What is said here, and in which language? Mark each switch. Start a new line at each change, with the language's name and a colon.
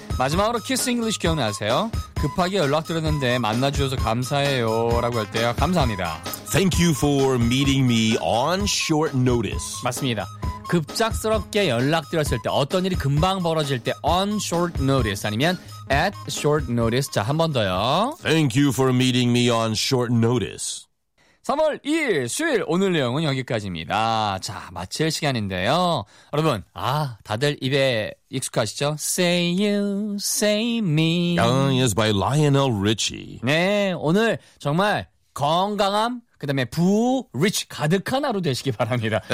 Korean: 마지막으로 키스 잉글리시 기억나세요? 급하게 연락 드렸는데 만나 주셔서 감사해요 라고 할 때요. 감사합니다.
English: Thank you for meeting me on short notice.
Korean: 맞습니다. 급작스럽게 연락 드렸을 때 어떤 일이 금방 벌어질 때
English: on short notice
Korean: 아니면
English: at short notice.
Korean: 자, 한 번 더요.
English: Thank you for meeting me on short notice.
Korean: 3월 2일 수요일 오늘 내용은 여기까지입니다. 자, 마칠 시간인데요. 여러분, 아, 다들 입에 익숙하시죠?
English: Say you, say me. Young is by Lionel Richie.
Korean: 네, 오늘 정말 건강함, 그 다음에 부, 리치 가득한 하루 되시기 바랍니다.